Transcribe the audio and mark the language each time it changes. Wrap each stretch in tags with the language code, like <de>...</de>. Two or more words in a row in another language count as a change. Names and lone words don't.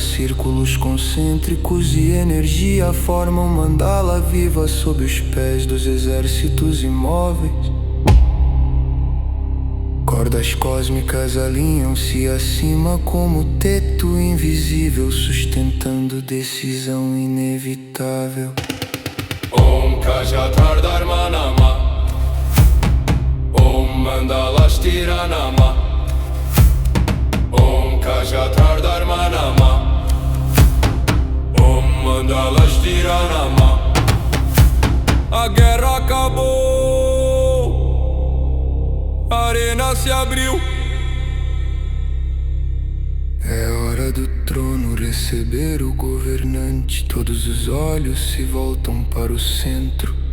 <pt>Círculos concêntricos e energia formam mandala viva sob os pés dos exércitos imóveis. Cordas cósmicas alinham-se acima como teto invisível, sustentando decisão inevitável.</pt> <sa>ॐ कजतार धर्म नमः, ॐ मण्डलस्थिर नमः, ॐ कजतार धर्म नमः, ॐ मण्डलस्थिर नमः.</sa> <pt>A guerra acabou, a arena se abriu. É hora do trono receber o governante. Todos os olhos se voltam para o centro.</pt>